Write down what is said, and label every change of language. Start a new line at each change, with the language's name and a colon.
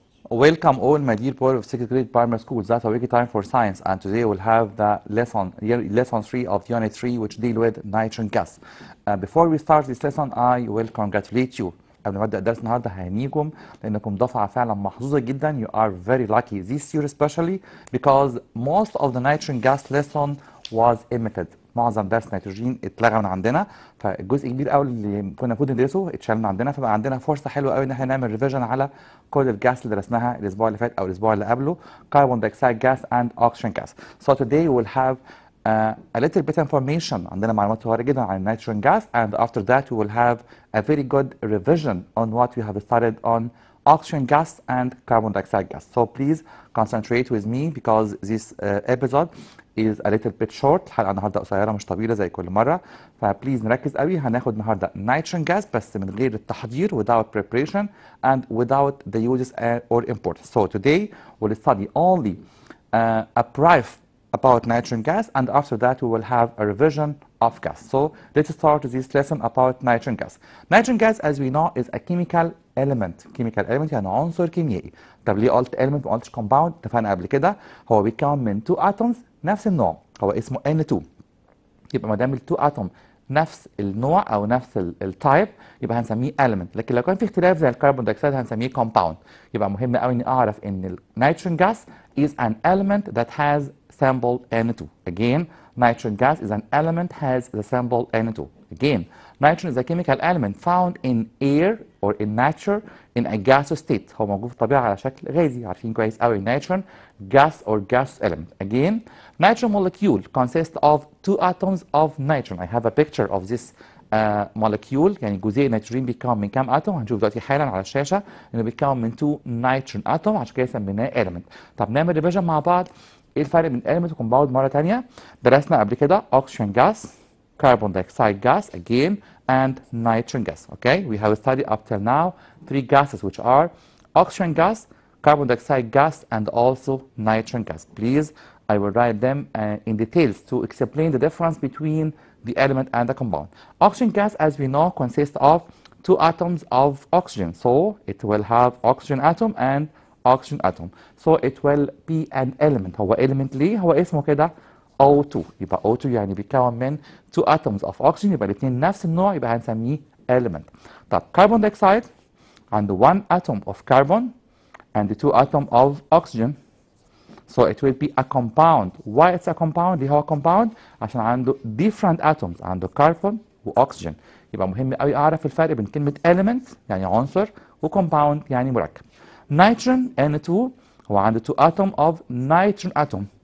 English: Welcome all my dear boys of second grade primary school. That's a wiki time for science, and today we'll have the lesson 3 of unit 3, which deal with nitrogen gas. Before we start this lesson, I will congratulate you.
Arabic: قبل ما ابدا الدرس النهارده ههنيكم لانكم دفعه فعلا محظوظه جدا.
English: You are very lucky this year especially because most of the nitrogen gas lesson was omitted.
Arabic: معظم درس نيتروجين اتلغى من عندنا، فالجزء كبير قوي اللي كنا المفروض ندرسه اتشال من عندنا، فبقى عندنا فرصه حلوه قوي ان احنا نعمل ريفيجن على كل الجاس اللي درسناها الاسبوع اللي فات او الاسبوع اللي قبله،
English: carbon dioxide gas and oxygen gas. So today we'll have a little bit information.
Arabic: عندنا معلومات صغيره جدا عن
English: nitrogen gas, and after that we will have a very good revision on what we have studied on oxygen gas and carbon dioxide gas. So please concentrate with me because this episode is a little bit short.
Arabic: الحلقه النهارده قصيره مش طويله زي كل مره، فبليز نركز قوي. هناخد النهارده
English: nitrogen gas
Arabic: بس من غير التحضير,
English: without preparation and without the uses or importance. So today we'll study only a brief about nitrogen gas, and after that we will have a revision of gas. So let's start this lesson about nitrogen gas. Nitrogen gas, as we know, is a chemical element.
Arabic: Chemical element يعني عنصر كيميائي. طب ليه قلت element ما قلتش compound؟ اتفقنا قبل كده هو بيتكون من 2 atoms نفس النوع، هو اسمه N2. يبقى ما دام ال 2 atom نفس النوع او نفس التايب يبقى هنسميه element، لكن لو كان في اختلاف زي الكربون دايوكسيد هنسميه compound. يبقى مهم قوي اني اعرف ان النيتروجين
English: gas is an element that has symbol N2. Again, nitrogen gas is an element has the symbol N2. Again, nitrogen is a chemical element found in air or in nature in a gaseous state.
Arabic: هو موجود في الطبيعة على شكل غازي. عارفين كويس قوي
English: nitrogen gas or gaseous element. Again, nitrogen molecule consists of 2 atoms of nitrogen. I have a picture of this molecule.
Arabic: يعني جزيء نيتروجين بيتكون من كام اتوم؟ هنشوف دلوقتي حالا على الشاشة انه بيتكون من 2 nitrogen اتوم، عشان كده سميناه element. طب نعمل ريفيجن مع بعض. ايه الفرق بين element وكومباوند مرة تانية؟ درسنا قبل كده
English: oxygen gas, carbon dioxide gas again, and nitrogen gas. Okay, we have studied up till now 3 gases, which are oxygen gas, carbon dioxide gas, and also nitrogen gas. Please, I will write them in details to explain the difference between the element and the compound. Oxygen gas, as we know, consists of 2 atoms of oxygen, so it will have oxygen atom and oxygen atom. So it will be an element.
Arabic: هو element ليه؟ هو اسمه كده O2. يبقى O2 يعني بيتكون من
English: 2 atoms of oxygen،
Arabic: يبقى الاثنين نفس النوع، يبقى هنسميه element.
English: طب carbon dioxide عنده 1 atom of carbon and 2 atom of oxygen. So it will be a compound. Why it's a compound؟
Arabic: ليه هو compound؟ عشان عنده
English: different atoms، عنده carbon وأكسجين.
Arabic: يبقى مهم قوي أعرف الفرق بين كلمة element يعني عنصر وcompound يعني مركب.
English: Nitrogen N2
Arabic: هو عنده
English: 2 atom of nitrogen atom.